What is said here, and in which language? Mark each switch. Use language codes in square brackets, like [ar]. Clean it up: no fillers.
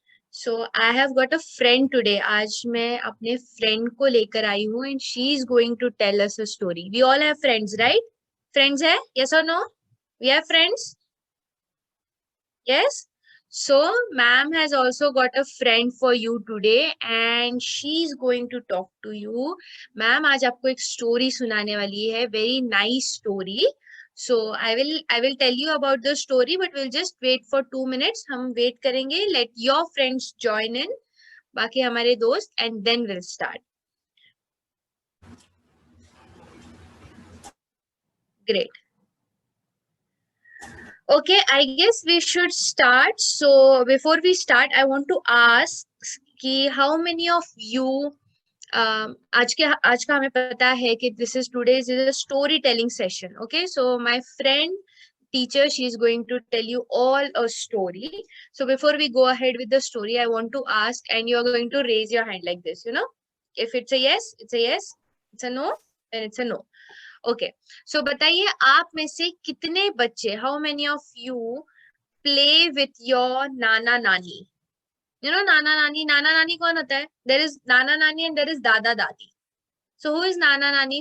[en] So I have got a friend today. [hi] आज मैं अपने friend को लेकर आई हूँ [en] and she is going to tell us a story. We all have friends, right? Friends है? Yes or no? We have friends? Yes? So ma'am has also got a friend for you today and she's going to talk to you. [hi] Ma'am आज आपको एक story सुनाने वाली है. [en] Very nice story. So I will tell you about the story, but we'll just wait for 2 minutes. [hi] हम wait करेंगे. [en] Let your friends join in. [hi] बाकी हमारे दोस्त, [en] and then we'll start. Great. Okay, I guess we should start. So before we start, I want to ask कि how many of you [hi] आज का हमें पता है कि [en] this is today's is a storytelling session. Okay, so my friend teacher, she is going to tell you all a story. So before we go ahead with the story, I want to ask, and you are going to raise your hand like this, you know. If it's a yes, it's a yes. It's a no, then it's a no. Okay. So [hi] बताइए आप में से कितने बच्चे, [en] how many of you play with your nana nani? You know [hi] नाना नानी कौन होता है? [en] There is nana nani and there is dada dadi. So who is nana nani?